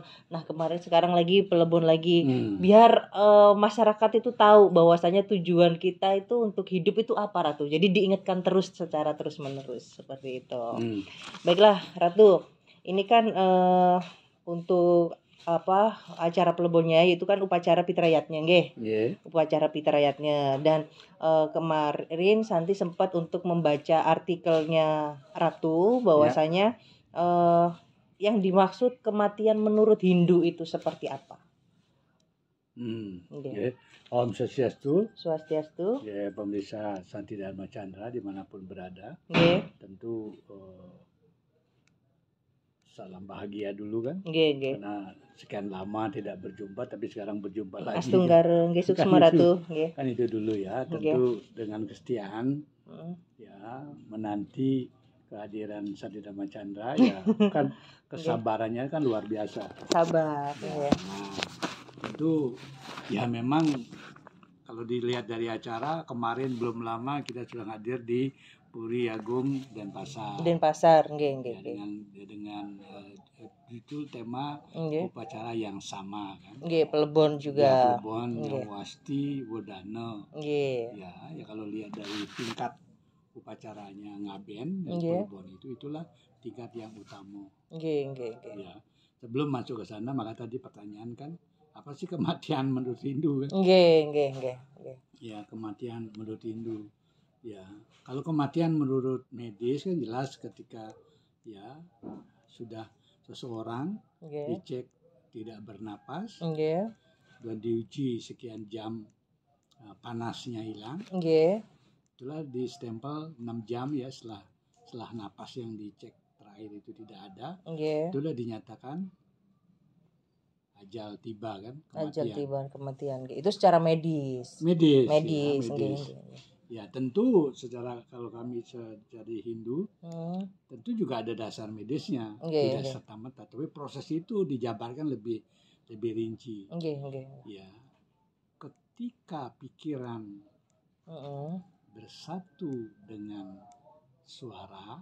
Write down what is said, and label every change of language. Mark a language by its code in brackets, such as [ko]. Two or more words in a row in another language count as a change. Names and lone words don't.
[id] Nah sekarang lagi pelebon lagi. Biar masyarakat itu tahu bahwasanya tujuan kita itu untuk hidup itu apa Ratu. Jadi diingatkan terus secara terus menerus seperti itu. Baiklah Ratu, ini kan untuk acara pelebonnya itu kan upacara pitrayatnya upacara pitrayatnya. Dan kemarin Santi sempat untuk membaca artikelnya Ratu bahwasanya yang dimaksud kematian menurut Hindu itu seperti apa? Om Swastiastu. Swastiastu. Pemirsa Santi Dharma Chandra dimanapun berada. Tentu salam bahagia dulu kan. Karena sekian lama tidak berjumpa, tapi sekarang berjumpa lagi. [ban] Astunggara nggih suksma Ratu. [id] Kan itu dulu ya. Tentu dengan kesetiaan ya menanti kehadiran Santi Dharma Chandra ya kan kesabarannya kan luar biasa. Sabar. Nah, tentu ya memang kalau dilihat dari acara kemarin belum lama kita sudah hadir di Puri Agung Denpasar. [ban] Denpasar, nggih nggih [id] Ya, nggih. dengan judul tema Nggih. upacara yang sama kan. Nggih, Plebon Ya, juga. Plebon, Nggih. Wasti, Wodana. Nggih. Ya kalau lihat dari tingkat upacaranya ngaben dan Nggih. Plebon itulah tingkat yang utama. [ban] Nggih nggih nggih. [id] Ya, sebelum masuk ke sana maka tadi pertanyaan kan apa sih kematian menurut Hindu kan? [ban] Nggih nggih nggih nggih. [id] Ya, kematian menurut Hindu. Ya, kalau kematian menurut medis kan jelas ketika ya sudah seseorang Nggih. dicek tidak bernapas Nggih. dan diuji sekian jam panasnya hilang, Nggih. itulah di stempel 6 jam ya setelah napas yang dicek terakhir itu tidak ada, Nggih. itulah dinyatakan ajal tiba kan, Ajal kematian. tiba kematian. Itu secara medis. Medis. Medis, Ya, nggih medis. nggih. Ya tentu secara kalau kami dari Hindu tentu juga ada dasar medisnya, Nggih, tidak nggih. serta-merta, tapi proses itu dijabarkan lebih rinci. [ban] Nggih nggih. [id] Ya, ketika pikiran bersatu dengan suara,